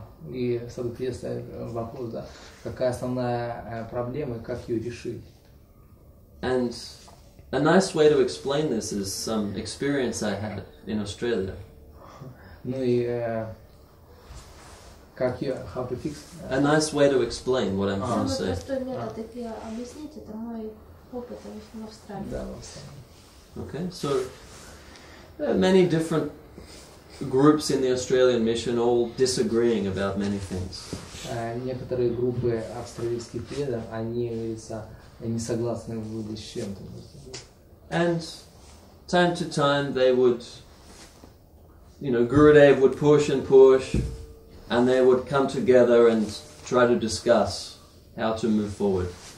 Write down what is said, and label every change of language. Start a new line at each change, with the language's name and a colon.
Russian: И Садху Прией ставит вопрос, да, какая основная проблема и как ее решить.
English: And a nice way to explain this is some experience I had in Australia.
Russian: Ну и как ее,
English: how to fix? A nice way to explain what I'm trying to say.
Russian: Простой метод объяснить, это мой опыт в Австралии. Да, в Австралии.
English: Okay, so there are many different groups in the Australian mission all disagreeing about many things.
Russian: Некоторые группы австралийских преданных, они, говорится, не согласны с чем-то.
English: And time to time they would, Gurudev would push and push, and they would come together and try to discuss how to move forward.